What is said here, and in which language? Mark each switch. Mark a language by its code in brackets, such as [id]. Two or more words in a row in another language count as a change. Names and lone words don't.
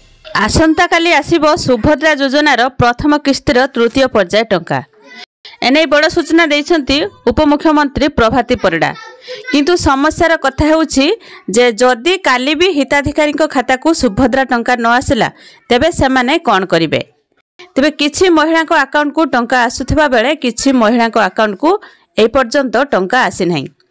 [or] ଆସନ୍ତା କାଲି ଆସିବ ସୁଭଦ୍ରା ଯୋଜନାର ପ୍ରଥମ କିସ୍ତିର ତୃତୀୟ ପର୍ଯ୍ୟାୟ ଟଙ୍କା। ଏନେଇ ବଡ଼ ସୂଚନା ଦେଇଛନ୍ତି ଉପମୁଖ୍ୟମନ୍ତ୍ରୀ ପ୍ରଭାତୀ ପରିଡ଼ା। କିନ୍ତୁ ସମସ୍ୟାର କଥା ହେଉଛି ଯେ ଯଦି କାଲି ଭି ହିତାଧିକାରୀ ଖାତା କୁ ସୁଭଦ୍ରା ଟଙ୍କା ନ ଆସିଲା ତେବେ ସେମାନେ କଣ କରିବେ। ତେବେ କିଛି ମହିଳା ଆକାଉଣ୍ଟ କୁ ଟଙ୍କା ଆସୁଥିବା ବେଳେ କିଛି ମହିଳା ଆକାଉଣ୍ଟ କୁ ଏ ପର୍ଯ୍ୟନ୍ତ ଟଙ୍କା ଆସି ନାହିଁ।